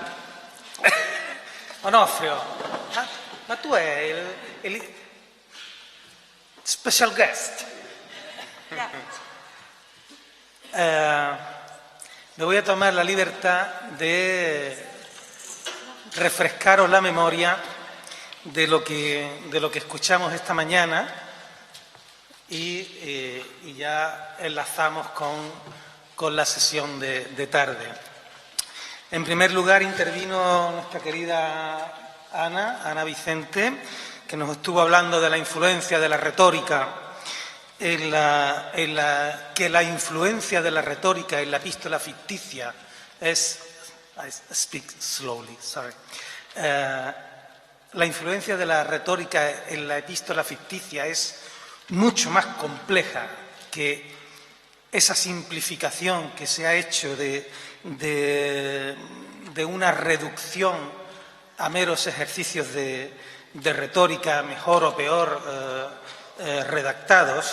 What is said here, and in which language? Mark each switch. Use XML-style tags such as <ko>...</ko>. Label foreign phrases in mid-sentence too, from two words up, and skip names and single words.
<it>Onofrio, ma tu è il</it> <en>special guest.</en> <es>Me voy a tomar la libertad de refrescaros la memoria de lo que escuchamos esta mañana y ya enlazamos con la sesión de tarde. En primer lugar intervino nuestra querida Ana Vicente, que nos estuvo hablando de la influencia de la retórica que la influencia de la retórica en la epístola ficticia es...</es> <en>I speak slowly, sorry.</en> <es>La influencia de la retórica en la epístola ficticia es mucho más compleja que esa simplificación que se ha hecho de una reducción a meros ejercicios de retórica, mejor o peor redactados.</es>